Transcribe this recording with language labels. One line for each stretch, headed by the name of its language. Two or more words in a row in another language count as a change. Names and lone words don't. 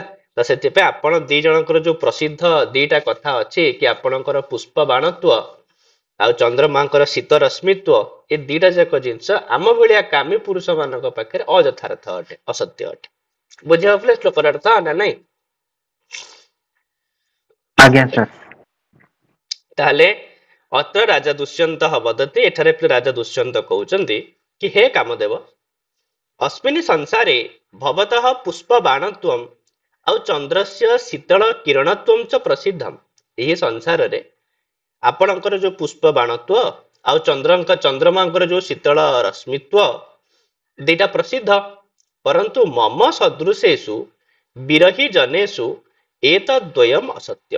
Odia: ତ ସେଥିପାଇଁ ଆପଣ ଦି ଜଣଙ୍କର ଯୋଉ ପ୍ରସିଦ୍ଧ ଦିଟା କଥା ଅଛି କି ଆପଣଙ୍କର ପୁଷ୍ପ ବାଣତ୍ୱ ଆଉ ଚନ୍ଦ୍ରମାଙ୍କର ଶୀତ ରଶ୍ମିତ୍ୱ, ଏ ଦିଟା ଯାକ ଜିନିଷ ଆମ ଭଳିଆ କାମୀ ପୁରୁଷ ମାନଙ୍କ ପାଖରେ ଅଯଥାର୍ଥ ଅଟେ, ଅସତ୍ୟ ଅଟେ। ବୁଝିବାକୁ ଶ୍ଲୋକର ଅର୍ଥ ନା ନାଇଁ? ଆଜ୍ଞା ସାର୍। ତାହେଲେ
Sanskrit: ଅତ୍ର ରାଜା ଦୁଷ୍ୟନ୍ତ ବଦତି,
Odia: ଏଠାରେ ରାଜା ଦୁଷ୍ୟନ୍ତ କହୁଛନ୍ତି କି ହେ କାମଦେବ,
Sanskrit: अस्मिन् संसारे भवतः पुष्प बाणत्वम ଆଉ ଚନ୍ଦ୍ରସ୍ୟ ଶୀତଳ କିରଣତ୍ୱം ଚ ପ୍ରସିଦ୍ଧମ୍।
Odia: ଏହି ସଂସାରରେ ଆପଣଙ୍କର ଯୋଉ ପୁଷ୍ପ ବାଣତ୍ୱ ଆଉ ଚନ୍ଦ୍ରମାଙ୍କର ଯୋଉ ଶୀତଳ ରଶ୍ମିତ୍ୱ ଦିଟା ପ୍ରସିଦ୍ଧ, ପରନ୍ତୁ
Sanskrit: ମମ ସଦୃଶେଷୁ ବିରହୀ ଜନେଷୁ ଏତଦ୍ୱୟମ୍ ଅସତ୍ୟମ୍।